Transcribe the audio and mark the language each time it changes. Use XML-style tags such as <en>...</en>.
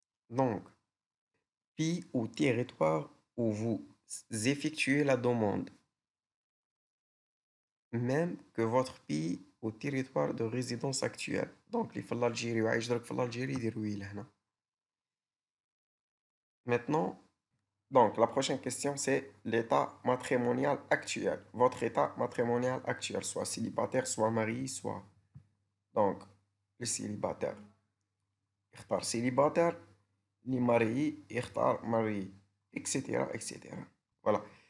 <fr>donc pays ou territoire où vous effectuez la demande même que votre pays ou territoire de résidence actuelle.</fr> <ar>donc اللي في الألجيري وعايش درك في الألجيري يدير وي لهنا.</ar> <fr>maintenant donc la prochaine question c'est l'état matrimonial actuel. votre état matrimonial actuel, soit célibataire soit marié soit. donc le célibataire يختار célibataire، اللي marié يختار marié etc etc. voilà.</fr>